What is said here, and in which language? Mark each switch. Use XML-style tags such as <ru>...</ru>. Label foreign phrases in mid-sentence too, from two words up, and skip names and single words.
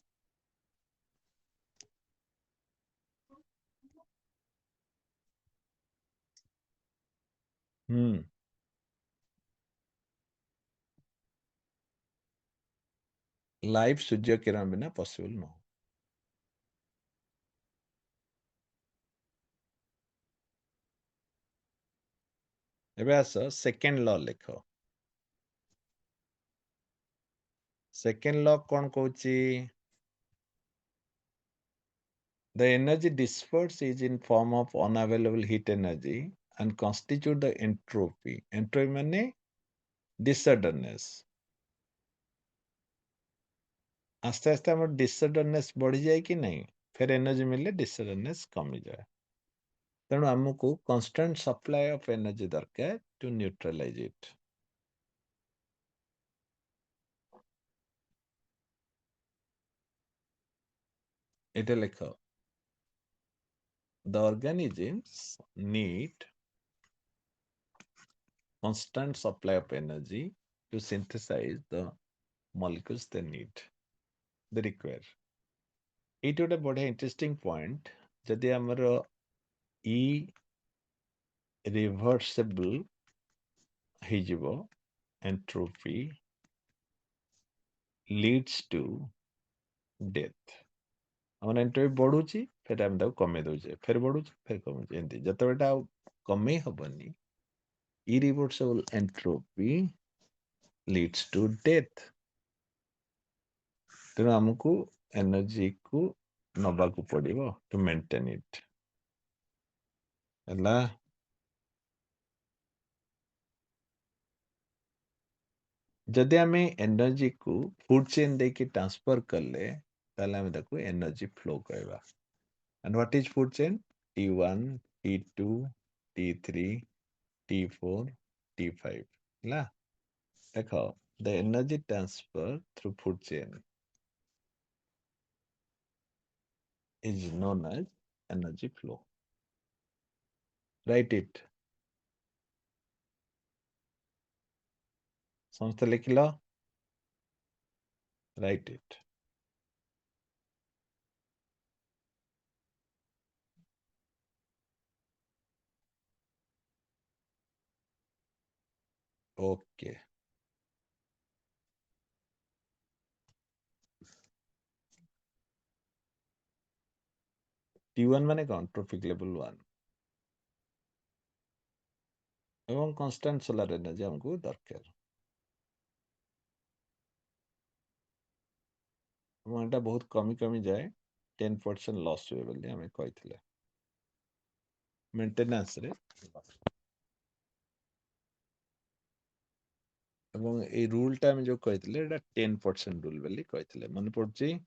<or>ଲାଇଫ ସୂର୍ଯ୍ୟ କିରଣ ବିନା ପସିବଲ ନୁହଁ। ଏବେ ଆସ ସେକେଣ୍ଡ ଲ ଲେଖ। ସେକେଣ୍ଡ ଲ କଣ କହୁଛି?</or> <en>The energy dispersed is in form of unavailable heat energy and constitute the entropy.</en> <or>Entropy ମାନେ disorderness। ଆସ୍ତେ ଆସ୍ତେ ଆମର disorderness ବଢିଯାଏ କି ନାହିଁ ଫେର ଏନର୍ଜି ମିଳିଲେ disorderness କମିଯାଏ। ତେଣୁ ଆମକୁ</or> <en>constant supply of energy</en> <or>ଦରକାର</or> <en>to neutralize it।</en> <bn>এটা লেখো।</bn> <en>The organisms need constant supply of energy to synthesize the molecules they need, they require।</en> <or>ଏଇଠି ଗୋଟେ ବଢିଆ</or> <en>interesting point</en> <or>ଯଦି ଆମର ଇ ରିଭର୍ସିବଲ ହେଇଯିବ</or> <en>entropy leads to death.</en> <or>ଆମର ଏଣ୍ଟ୍ରୋପି ବଢୁଛି ଫେର ଆମେ ତାକୁ କମେଇ ଦଉଛେ ଫେର ବଢୁଛି ଫେର କମୁଛି ଏମିତି ଯେତେବେଳେ ଏଟା ଆଉ କମେଇ ହବନି</or> <en>irreversible entropy leads to death।</en> <or>ତେଣୁ ଆମକୁ ଏନର୍ଜି କୁ ନବାକୁ ପଡିବ</or> <en>to maintain it</en> <or>ହେଲା। ଯଦି ଆମେ ଏନର୍ଜି କୁ</or> <en>food chain</en> <or>ଦେଇକି ଟ୍ରାନ୍ସଫର କଲେ ତାହେଲେ ଆମେ ତାକୁ</or> <en>energy flow</en> <or>କହିବା।</or> <en>And what is food chain?</en> <or>T1, T2, T3, T4, T5 ହେଲା।</or> <en>ଦେଖ the energy transfer through food chain is known as energy flow. Write it.</en> <or>ସମସ୍ତେ ଲେଖିଲ?</or> <en>Write it. Okay.</en> <or>T1 ମାନେ କଣ?</or> <en>Trophic level 1 ଏବଂ constant solar energy</en> <or>ଆମକୁ ଦରକାର। ଏବଂ ଏଟା ବହୁତ କମି କମି ଯାଏ 10% ଲସ୍ ହୁଏ ବୋଲି ଆମେ କହିଥିଲେ ମେଣ୍ଟେନାନ୍ସ ରେ। ଏବଂ এই ରୁଲଟା ଆମେ ଯୋଉ କହିଥିଲେ ଏଟା 10% ରୁଲ ବୋଲି କହିଥିଲେ ମନେ ପଡୁଛି?</or>